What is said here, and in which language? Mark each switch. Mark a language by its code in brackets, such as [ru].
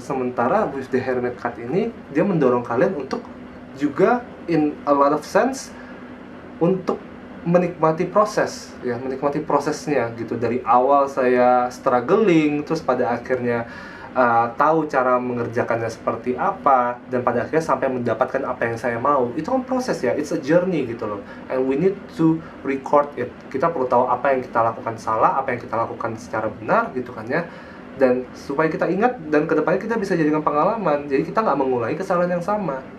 [id] Sementara with the Hermit card ini, dia mendorong kalian untuk juga [en] in a lot of sense [id] untuk menikmati proses ya, menikmati prosesnya gitu. Dari awal saya struggling, terus pada akhirnya tahu cara mengerjakannya seperti apa, dan pada akhirnya sampai mendapatkan apa yang saya mau. Itu kan proses ya, [en] it's a journey [id] gitu loh, [en] and we need to record it. [id] Kita perlu tahu apa yang kita lakukan salah, apa yang kita lakukan secara benar gitu kan ya, dan supaya kita ingat dan kedepannya kita bisa jadikan pengalaman, jadi kita nggak mengulangi kesalahan yang sama.